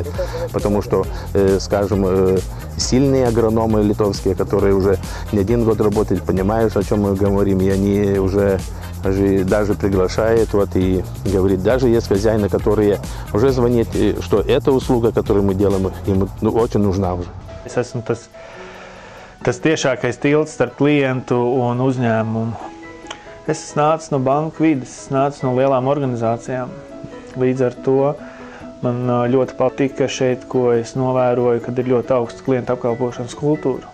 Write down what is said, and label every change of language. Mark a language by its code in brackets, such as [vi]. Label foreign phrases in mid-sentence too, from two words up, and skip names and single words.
[ru] Потому что, скажем, сильные агрономы литовские, которые уже не один год работают, понимают, о чем мы говорим, и они уже даже приглашают, вот, и говорит, даже есть хозяины, которые уже звонят, что эта услуга, которую мы делаем, им очень нужна уже. [lv] Es esmu tas tiešākais tilts starp klientu un uzņēmumu. Es nācu no banku vides, es nācu no lielām organizācijām. Līdz ar to man ļoti patika šeit, ko es novēroju, kad ir ļoti augsts klientu apkalpošanas kultūra.